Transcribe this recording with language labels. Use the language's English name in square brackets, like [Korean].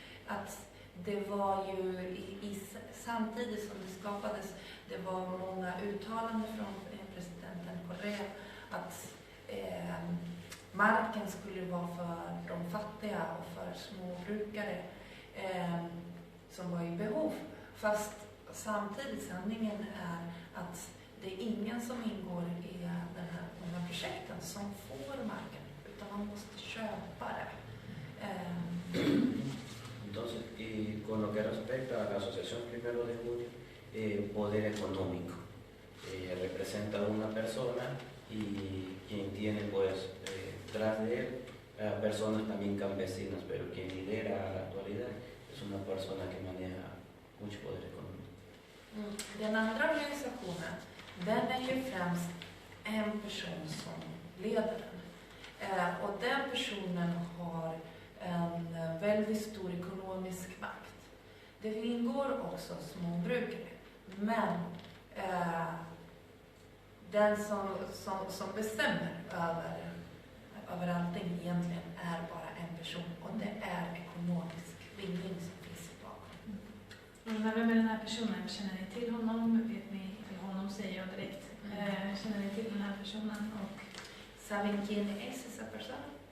[Swedish] Att det var ju samtidigt som det skapades, det var många uttalanden från presidenten Correa att marken skulle vara för de fattiga och för småbrukare som var i behov. Fast samtidigt sanningen är att det är ingen som ingår i de här projekten som får marken, utan man måste köpa det. [Spanish] Entonces, con lo que respecta a la Asociación Primero de Junio, poder económico. Representa a una persona y quien tiene pues tras de él personas también campesinas, pero quien lidera a la actualidad es una persona que maneja mucho poder económico. [Swedish] Den andra organisationen, den är ju främst en person som leder den. Och den personen har en väldigt stor ekonomisk makt. Det ingår också småbrukare, men den som bestämmer över allting egentligen är bara en person, och det är ekonomisk vinning som finns bakom. Vem är den här personen? Känner ni till honom? Vet ni honom, säger jag direkt. Känner ni till den här personen? [Spanish] ¿Saben quién es esa persona?